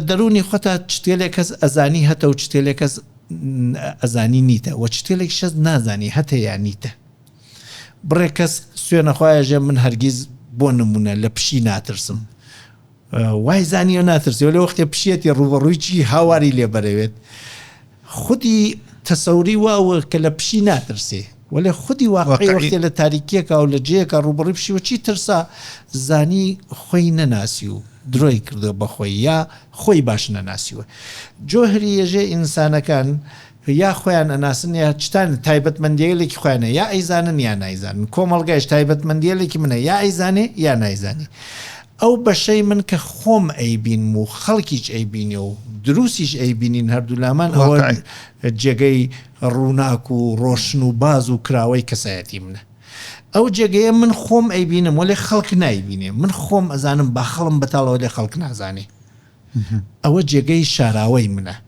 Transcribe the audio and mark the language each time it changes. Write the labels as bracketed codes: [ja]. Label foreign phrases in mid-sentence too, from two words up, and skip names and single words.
[ckb] دەرونی خۆتا چتێلێک کەس ئەزانی هەتە و چتێلێک کەس ئەزانی نیتە و چتێلێک شەز نازانی هەتە یان نیتە بڕێ کەس سوێنەخوایەژێ من هەرگیز بۆ نمونە لە پشی ناترسم وای زانی و ناترسی و لە وەختێ پشێتی ڕوبەڕوویی هاواری لێ بەرەوێت خودی تەسەوری واوە کە لە پشی ناترسێ ولی خودی واقعی وقتی لە تاریکیەکە و لە جەیەکە ڕوبەڕووی پشیوە چی ترسا زانی خۆی نەناسی و درۆی کردو بە خۆی یا خۆی باش نەناسیوە جۆهری ێژێ ئینسانەکان یا خۆیان ئەناسن یا چتان تایبەتمەندیەکێکی خۆیانە یا ئەیزانن یا نایزانن کۆمەڵگایش تایبەتمەندیەکێکی منە یا ئەیزانێ یا نایزانی ئەو بەشەی من کە خۆم ئەیبین و خەڵکیش ئەیبینێ و دروستیش ئەیبینین هەردوو لامان ئەوە جێگەی ڕووناک و ڕۆشن و باز و کراوەی کەسایەتی منە ئەو جێگەیە من خۆم ئەیبینم وەلێ خەڵک نایبینێ من خۆم ئەزانم با خەڵم بەتاڵەوە لێ خەڵک نازانێ ئەوە جێگەی شاراوەی منە